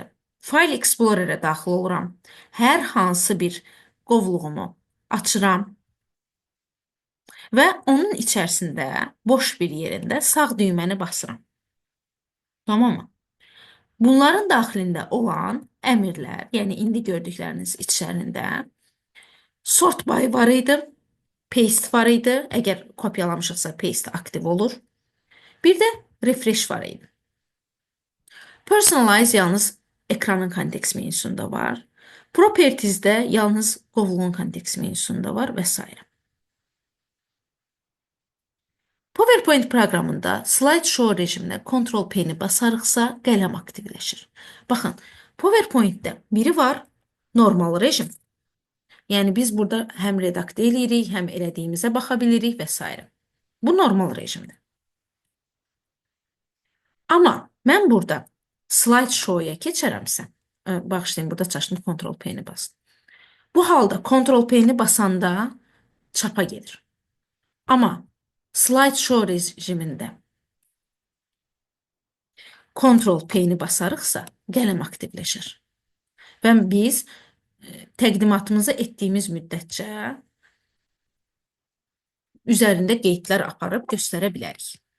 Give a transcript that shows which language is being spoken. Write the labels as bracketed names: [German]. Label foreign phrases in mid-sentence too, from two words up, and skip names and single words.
[Azerbaijani] File Explorer-ə daxil oluram. Hər hansı bir qovluğumu açıram və onun içərisində boş bir yerində sağ düyməni basıram. Tamam mı? Bunların daxilində olan əmrlər, yəni indi gördükləriniz içərisində [English] sort by [Azerbaijani] var idi, paste var idi. Əgər kopyalamışıqsa paste aktiv olur. Bir də refresh var idi. Personalize yalnız ekranın kontekst menüsündə var. Properties'də yalnız qovluğun kontekst menüsündə var və s. PowerPoint proqramında slideshow rejiminə Ctrl-P-ni basarıqsa qələm aktivləşir. Baxın, PowerPoint-də biri var normal rejim. Yəni biz burada həm redaktə eləyirik, həm elədiyimizə baxa bilirik və s. Bu normal rejimdir. Amma Mən burada [English] slide show- [Azerbaijani] ya keçərəmsə, bağışlayın, burada çaşını Ctrl P-ni basdım. Bu halda Ctrl P-ni basanda çapa gedir. Amma [English] slide show [Azerbaijani] rejimində Ctrl P-ni basarıqsa qələm aktivləşir. Və biz təqdimatımızı etdiyimiz müddətcə üzərində qeydlər aparıb göstərə bilərik.